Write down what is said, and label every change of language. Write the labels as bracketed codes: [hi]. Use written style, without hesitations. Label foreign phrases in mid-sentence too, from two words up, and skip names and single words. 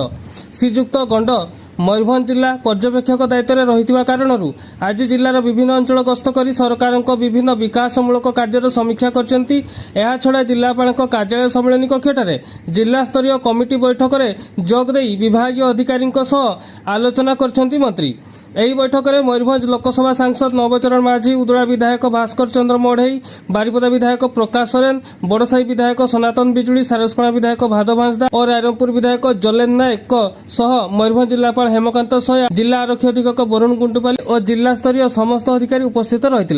[or] ଶ୍ରୀଯୁକ୍ତ ଗଣ୍ଡ ମୟୂରଭଞ୍ଜ ଜିଲ୍ଲା ପର୍ଯ୍ୟବେକ୍ଷକ ଦାୟିତ୍ୱରେ ରହି କାରଣ ଆଜି ଜିଲ୍ଲାର ବିଭିନ୍ନ ଅଞ୍ଚଳ ଗସ୍ତ କରି ସରକାର ବିଭିନ୍ନ ବିକାଶମୂଳକ କାର୍ଯ୍ୟର ସମୀକ୍ଷା କରି ଜିଲ୍ଲାପାଳ କାର୍ଯ୍ୟାଳୟ ସମ୍ମିଳନୀ କକ୍ଷରେ ଜିଲ୍ଲା ସ୍ତରୀୟ କମିଟି ବୈଠକରେ ଯୋଗଦେଇ ବିଭାଗୀୟ ଅଧିକାରୀ ଆଲୋଚନା କରି ମନ୍ତ୍ରୀ। ଏହି ବୈଠକରେ ମୟୂରଭଞ୍ଜ ଲୋକସଭା ସାଂସଦ ନବଚରଣ ମାଝୀ, ଉଦଳା ବିଧାୟକ ଭାସ୍କର ଚନ୍ଦ୍ର ମଢେଇ, ବାରିପଦା ବିଧାୟକ ପ୍ରକାଶ ସରେନ, ବଡ଼ସାହି ବିଧାୟକ ସନାତନ ବିଜୁଳି, ସାରସକଣା ବିଧାୟକ ଭାଦ ଭାଁସଦା ଓ ରାଇରଙ୍ଗପୁର ବିଧାୟକ ଜଲେନ ନାୟକ ସହ ମୟୂରଭଞ୍ଜ ଜିଲ୍ଲାପାଳ ହେମକାନ୍ତ ସୟା, ଜିଲ୍ଲା ଆରକ୍ଷୀ ଅଧୀକ୍ଷକ ବରୁଣ ଗୁଣ୍ଡୁପାଲି ଓ ଜିଲ୍ଲା ସ୍ତରୀୟ ସମସ୍ତ ଅଧିକାରୀ ଉପସ୍ଥିତ ରହିଥିଲେ।